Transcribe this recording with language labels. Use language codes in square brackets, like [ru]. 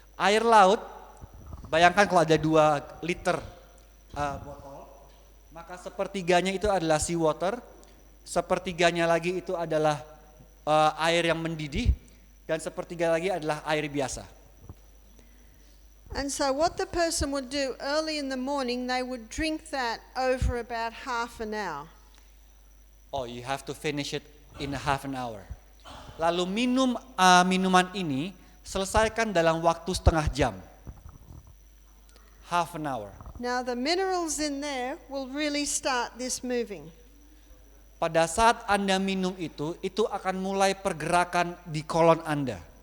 [id] Air laut, bayangkan kalau ada 2 liter botol, maka sepertiganya itu adalah seawater, sepertiganya lagi itu adalah air yang mendidih, dan sepertiga lagi adalah air biasa. [en] And so what the person would do early in the morning, they would drink that over about half an hour. Oh, you have to finish it in half an hour. [id] Lalu minum minuman ini selesaikan dalam waktu setengah jam. [en] Half an hour. Now the minerals in there will really start this moving. [id] Pada saat Anda minum itu akan mulai pergerakan di kolon Anda.